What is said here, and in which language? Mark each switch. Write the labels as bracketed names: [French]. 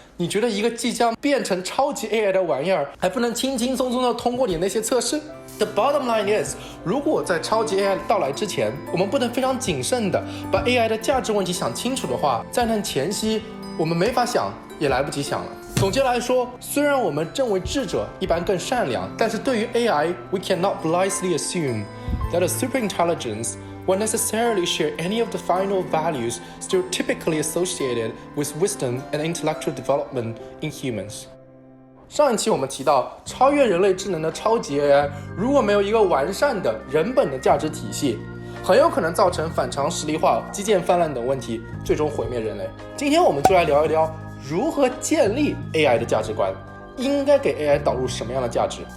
[Chinese] 你觉得一个即将变成超级 AI 的玩意儿，还不能轻轻松松的通过你那些测试？ The bottom line is，如果在超级 AI 到来之前，我们不能非常谨慎的把 AI 的价值问题想清楚的话，在那前夕，我们没法想，也来不及想了。 [English] 总结来说，虽然我们正为智者一般更善良，但是对于 AI，we cannot blithely assume that a superintelligence will necessarily share any of the final values still typically associated with wisdom and intellectual development in humans. [Chinese] 上一期我们提到，超越人类智能的超级 AI 如果没有一个完善的人本的价值体系，很有可能造成反常识力化、基建泛滥等问题，最终毁灭人类。今天我们就来聊一聊如何建立 AI 的价值观，应该给 AI 导入什么样的价值。